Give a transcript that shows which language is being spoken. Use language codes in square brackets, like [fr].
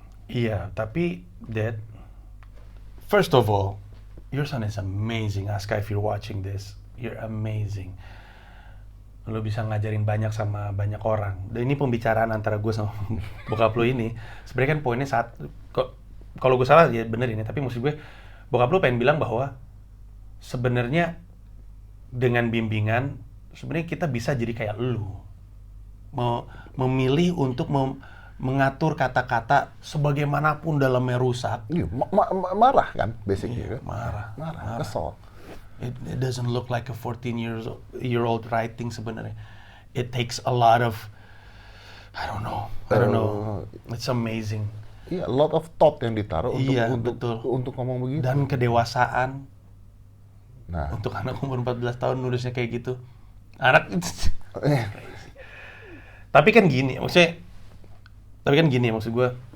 [id] Iya, tapi [en] Dad, first of all, your son is amazing. Aska, if you're watching this, you're amazing. [id] Lo bisa ngajarin banyak sama banyak orang. Dan ini pembicaraan antara gue sama bokap lo ini. Sebenarnya kan poinnya kalau gue salah ya bener ini. Tapi maksud gue, bokap lo pengen bilang bahwa sebenarnya dengan bimbingan, sebenarnya kita bisa jadi kayak lo. Memilih untuk mengatur kata-kata sebagaimanapun dalamnya rusak. Iya, marah kan, basicnya. Iya, marah. Kesel. [en] It doesn't look like a 14-year-old writing [id] sebenarnya. [en] It takes a lot of, I don't know. It's amazing. [id] Iya, [en] a lot of thought [id] yang ditaruh untuk ngomong begitu. Dan kedewasaan. Nah, untuk anak umur 14 tahun nulisnya kayak gitu. Anak Tapi kan gini, maksud gue.